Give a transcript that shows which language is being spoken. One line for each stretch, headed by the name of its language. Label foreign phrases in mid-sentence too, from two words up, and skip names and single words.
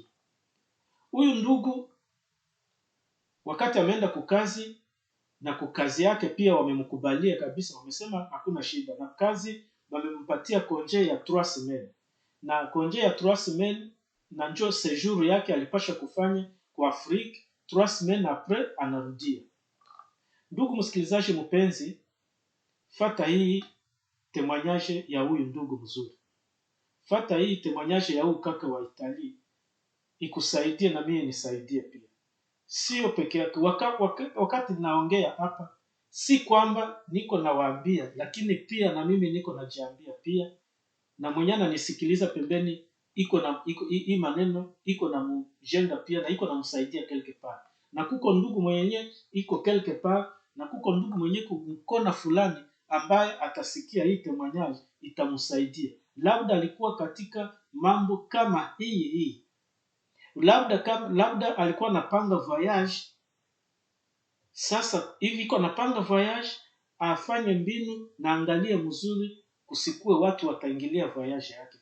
Swahili: Huyu ndugu wakati ameenda kukazi, na kukazi yake pia wamemkubalia kabisa, wamesema hakuna shida, na kazi wamempatia konje ya 3 semaines, na konje ya 3 semaines na njo séjour yake alipasha kufanya kwa Afrika.
French: 3 semaines après anarudia.
Swahili: Ndugu msikilizaji mpenzi, fata hii témoignage ya huyu ndugu mzuri, fata hii témoignage ya huyu kaka wa Italy, ikusaidie na mimi nisaidie pia. Sio peke yake. Wakati naongea hapa, si kwamba niko nawaambia, lakini pia na mimi niko najiambia pia, na mwenye ananisikiliza pembeni hii maneno iko na mjenda pia, na iko na msaidia
French: quelque part.
Swahili: Na kuko ndugu mwenye iko
French: quelque part,
Swahili: na kuko ndugu mwenye kukona fulani ambaye atasikia hii témoignage itamsaidia. Labda alikuwa katika mambo kama hii, labda alikuwa anapanga voyage. Sasa hivi iko anapanga voyage, afanye mbinu na angalie mzuri, kusikue watu wataingilia voyage yake.